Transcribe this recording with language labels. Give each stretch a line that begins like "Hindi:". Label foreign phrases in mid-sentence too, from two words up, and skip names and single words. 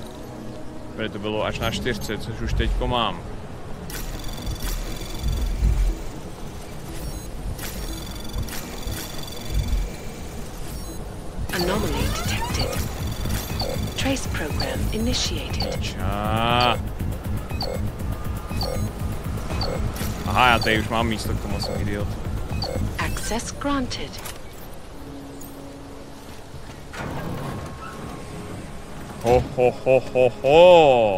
Czech: Protože to bylo až na 4, což už teďko mám.
English: Anomaly detected. Trace program initiated. Čá.
Czech: Aha, já tady už mám místo k tomu, jsem idiot.
English: Access granted. Ho.